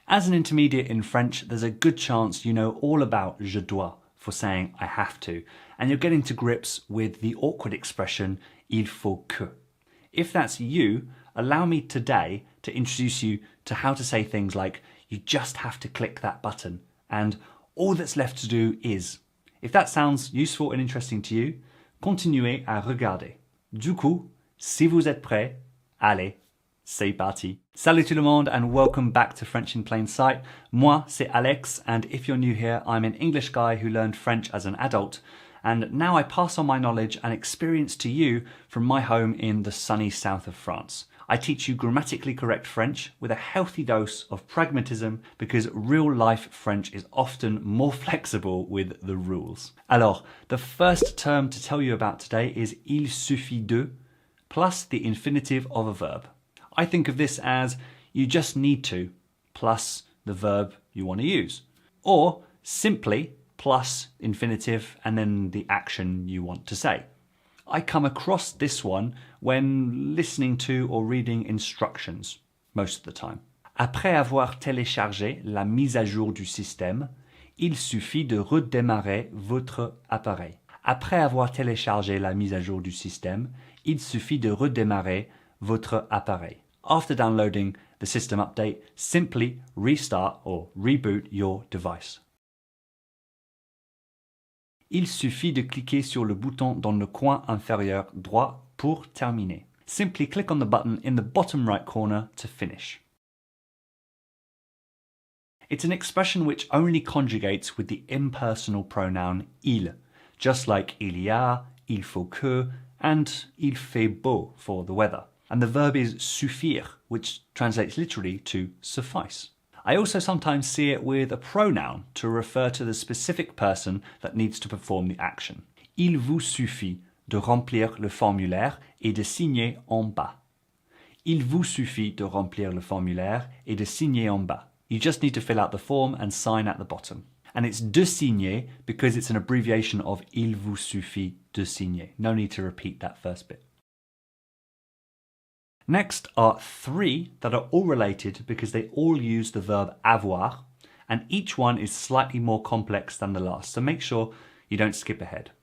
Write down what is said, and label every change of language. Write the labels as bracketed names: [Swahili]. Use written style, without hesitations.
[English] As an intermediate in French, there's a good chance you know all about [French] je dois [English] for saying I have to, and you're getting to grips with the awkward expression [French] il faut que. [English] If that's you, allow me today to introduce you to how to say things like you just have to click that button and all that's left to do is. If that sounds useful and interesting to you, [French] continuez à regarder. Du coup, si vous êtes prêts, allez, c'est parti. Salut tout le monde [English] and welcome back to French in Plain Sight. [French] Moi, c'est Alex, [English] and if you're new here, I'm an English guy who learned French as an adult, and now I pass on my knowledge and experience to you from my home in the sunny south of France. I teach you grammatically correct French with a healthy dose of pragmatism because real-life French is often more flexible with the rules. [French] Alors, [English] the first term to tell you about today is [French] il suffit de [English] plus the infinitive of a verb. I think of this as you just need to plus the verb you want to use, or simply plus infinitive and then the action you want to say. I come across this one when listening to or reading instructions, most of the time. [French] Après avoir téléchargé la mise à jour du système, il suffit de redémarrer votre appareil. Après avoir téléchargé la mise à jour du système, il suffit de redémarrer votre appareil. [English] After downloading the system update, simply restart or reboot your device. [French] Il suffit de cliquer sur le bouton dans le coin inférieur droit pour terminer. [English] Simply click on the button in the bottom right corner to finish. It's an expression which only conjugates with the impersonal pronoun il, just like [French] il y a, il faut que, [English] and [French] il fait beau [English] for the weather. And the verb is suffire, which translates literally to suffice. I also sometimes see it with a pronoun to refer to the specific person that needs to perform the action. [French] Il vous suffit de remplir le formulaire et de signer en bas. Il vous suffit de remplir le formulaire et de signer en bas. [English] You just need to fill out the form and sign at the bottom. And it's [French] de signer [English] because it's an abbreviation of [French] il vous suffit de signer. [English] No need to repeat that first bit. Next are three that are all related because they all use the verb avoir, and each one is slightly more complex than the last, so make sure you don't skip ahead.